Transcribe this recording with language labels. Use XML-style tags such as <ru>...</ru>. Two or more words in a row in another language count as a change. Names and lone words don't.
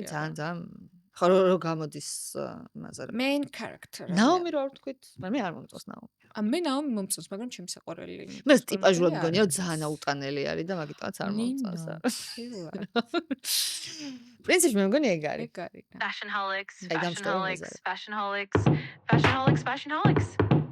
<ka>ძალიან ხო რო გამოდის იმაზე რა.</ka> <en>main character.</en> <ka>ნაომი რო არ ვთქვით, მე არ მომწონს ნაომი. მე ნაომი მომწონს, მაგრამ ჩემი საყვარელი. მე ტიპაჟულად მგონია რომ ძალიან აუტანელი არის და მაგიტომაც არ მომწონს. პრინციპში მე მგონი ეგ არის. ეგ არის.</ka> <en>Fashion holics, fashion holics, fashion holics, fashion holics, fashion holics.</en>